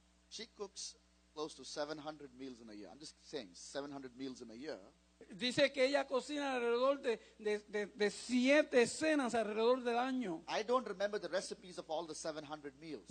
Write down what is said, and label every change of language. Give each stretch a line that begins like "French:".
English: She cooks close to 700 meals in a year. I'm just saying, 700 meals in a year.
Spanish: Dice que ella cocina alrededor de 7 cenas alrededor del año.
English: I don't remember the recipes of all the 700 meals.